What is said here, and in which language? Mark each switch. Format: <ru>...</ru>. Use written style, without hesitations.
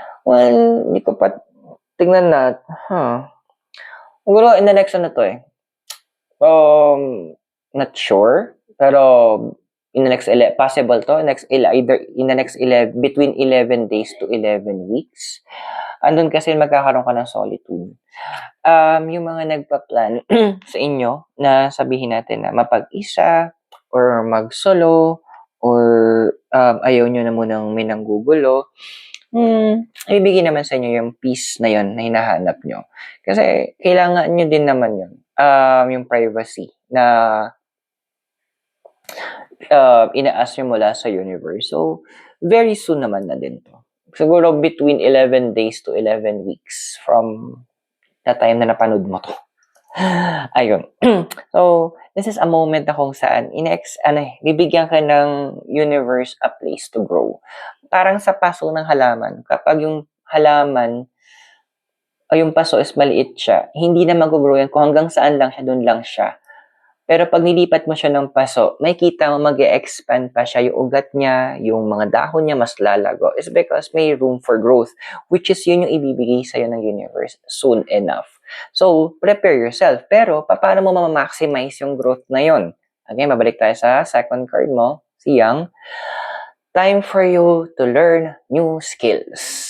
<tl>Well, hindi ko pa tignan siguro in the next to eh.</tl> <en>Not sure,</en> <tl>pero</tl> <en>in the next possible to, either in the next 11, between 11 days to 11 weeks.</en> <tl>Andun kasi magkakaroon ka ng solitude. Yung mga nagpa-plan sa inyo na sabihin natin na mapag-isa or mag-solo or ayaw nyo na munang may nanggugulo, ibigay naman sa inyo yung peace na yon na hinahanap nyo. Kasi kailangan nyo din naman yun, yung privacy na ina-ask nyo mula sa universe. So, very soon naman na din to. Siguro between 11 days to 11 weeks from the time na napanood mo to.</tl> <en>Ayun. So, this is a moment</en> <tl>na kung saan bibigyan ka ng</tl> <en>universe a place to grow.</en> <tl>Parang sa paso ng halaman. Kapag yung halaman o yung paso is maliit siya, hindi na mag-grow yan. Kung hanggang saan lang siya, doon lang siya. Pero pag nilipat mo siya ng paso, may kita mo mag-expand pa siya. Yung ugat niya, yung mga dahon niya mas lalago.</tl> <en>It's because may room for growth, which is</en> <tl>yun yung ibibigay sa'yo ng</tl> <en>universe soon enough. So, prepare yourself.</en> <tl>Pero, paano mo ma-maximize yung growth na yun?</tl> <en>Again,</en> <tl>babalik tayo sa</tl> <en>second card mo, si Young. Time for you to learn new skills.</en>